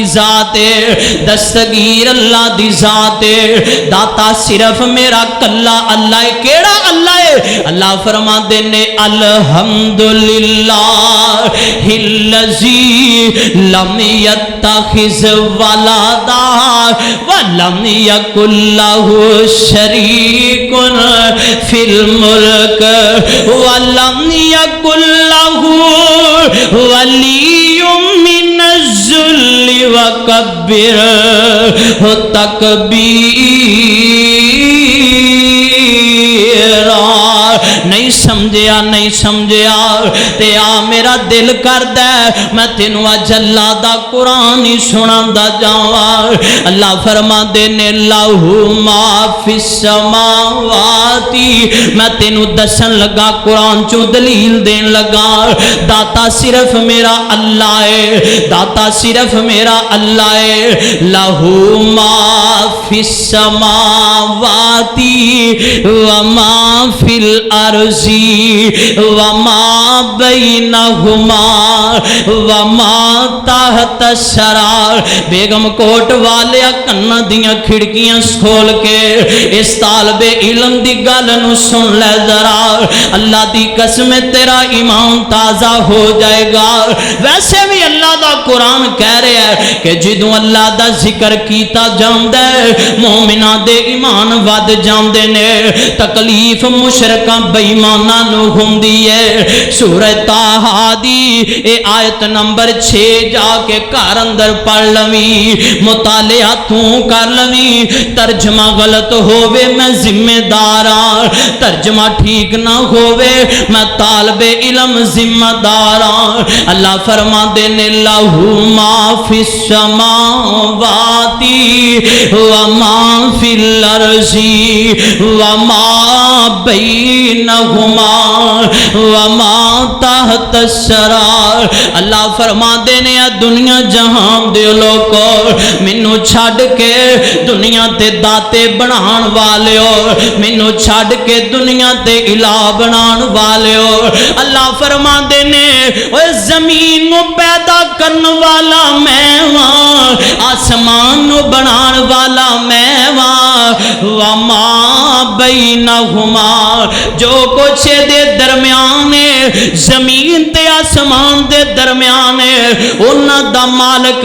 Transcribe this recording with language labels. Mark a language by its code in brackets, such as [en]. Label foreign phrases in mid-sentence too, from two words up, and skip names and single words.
[pa] ذات ہے دستگیر اللہ دی ذات ہے داتا صرف میرا کلا اللہ ہے کیڑا اللہ ہے اللہ فرماندے نے [ar] الحمدللہ الذی لم یتخذ ولدا ولم یکن لہ [pa] شریک فی الملک ولم یکن لہ [ar] ولی من الذل وکبرہ تکبیرا [pa] نہیں سمجھیا تے آ میرا دل کردہ میں تینوں اج اللہ دا قرآن ہی سناندا جاواں اللہ فرما دے نے [ar] لہو ما فی السماوات [pa] میں تینوں دسن لگا قرآن چوں دلیل دین لگا داتا صرف میرا اللہ ہے داتا صرف میرا اللہ ہے [ar] لہو ما فی السماوات وما فی الارض وما بینہما وما تحت الثری [pa] بیگم کوٹ والے کناں دیاں کھڑکیاں کھول کے اس طالب علم دی گل نو سن لے ذرا اللہ دی قسم تیرا ایمان تازہ ہو جائے گا ویسے بھی اللہ دا قرآن کہہ رہا ہے کہ جدوں اللہ دا ذکر کیتا جاندا ہے مومناں دے ایمان ود جاندے نے تکلیف مشرکاں بے ایماناں نو ہوندی ہے سورہ طٰہٰ دی اے آیت نمبر 6 جا کے گھر اندر پڑھ لویں مطالعہ تو کر لویں ترجمہ غلط ہووے میں ذمہ دار ہاں ترجمہ ٹھیک نہ ہووے میں طالب علم ذمہ دار ہاں اللہ فرما دے نے [ar] لہو ما فی السماوات وما فی الارض وما بینہما وما تحت الثری [pa] اللہ فرما دے نے دنیا جہان دے لوگو مینوں چھڈ کے دنیا تے داتے بنان والے ہو مینوں چھڈ کے دنیا تے الہ بنان والے ہو اللہ فرما دے نے اوے زمین نو پیدا کرن والا میں ہاں آسمان نو بنان والا میں ہاں [ar] وما بینہما [pa] جو کچھ دے درمیان ہے زمین تے آسمان دے درمیان ہے انہاں دا مالک